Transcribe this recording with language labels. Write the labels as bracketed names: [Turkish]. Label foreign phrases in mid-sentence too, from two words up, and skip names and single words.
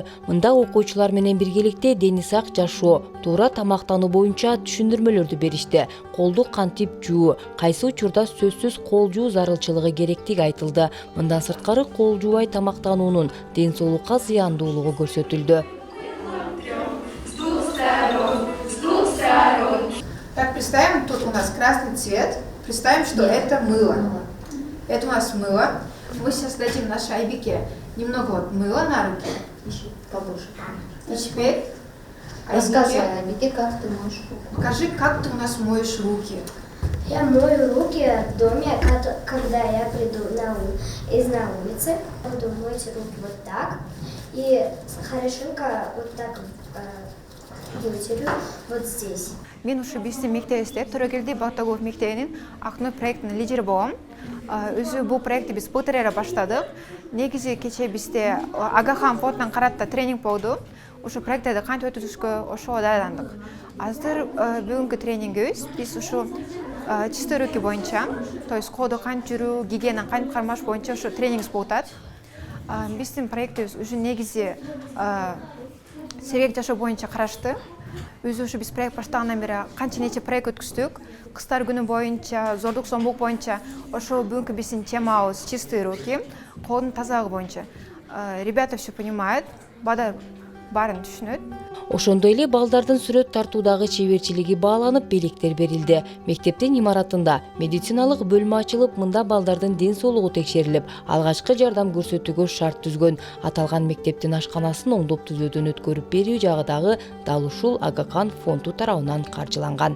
[Kyrgyz] Мында окуучулар менен биргеликте дени сак жашоо, туура тамактануу боюнча түшүндүрмөлөрдү беришти. Колду кантип жуу, кайсы учурда сөзсүз кол жуу зарылчылыгы керектиги айтылды. Мындан сырткары кол жуубай тамактануунун ден соолукка зыяндуулугу көрсөтүлдү. [Russian] Так, представим, тут у нас красный цвет. Представим, что это мыло. Это у нас мыло. Мы сейчас дадим нашей Айбике немного мыла на руки. Еще побольше. И теперь, Рассказывай, Айбике, как ты моешь руки. покажи, как ты у нас моешь руки. Я мою руки в доме, когда я приду на улице. Буду мыть руки вот так. И хорошенько вот так вытерю вот здесь. [Kyrgyz] Мен ушу биздин мектебибизде Төрөгелди Балтагулов мектебинин Акнур проектинин лидери болом. Өзү бул проектти биз былтыр эле баштадык. Негизи кечээ бизде Агахан фондунан карата тренинг болду. Ушу проекттерди кантип өткөзүшкө ошого даярдандык. Азыр бүгүнкү тренингибиз биз ушу [Russian] чистые руки [Kyrgyz] боюнча, [Russian] то есть [Kyrgyz] колду кантип жүрүү, гигиенаны кантип кармаш боюнча ушу тренингибиз болуп атат. Биздин проектибиз ушу негизи сергек жашоо боюнча карашты. Өзү ушу биз проект баштагандан бери канча нече проект өткөздүк. Кыздар күнү боюнча, зордук зомбулук боюнча, ошол бүгүнкү биздин темабыз [Russian] чистые руки, [Kyrgyz] колдун тазалыгы боюнча. [Russian] Ребята все понимают, [Kyrgyz] баарын түшүнөт. Ошондой эле балдардын сүрөт тартуудагы чеберчилиги бааланып, белектер берилди. Мектептин имаратында медициналык бөлмө ачылып, мында балдардын ден соолугу текшерилип, алгачкы жардам көрсөтүүгө шарт түзгөн. Аталган мектептин ашканасын оңдоп түзөөдөн өткөрүп берүү жагы дагы дал ушул Агахан фонду тарабынан каржыланган.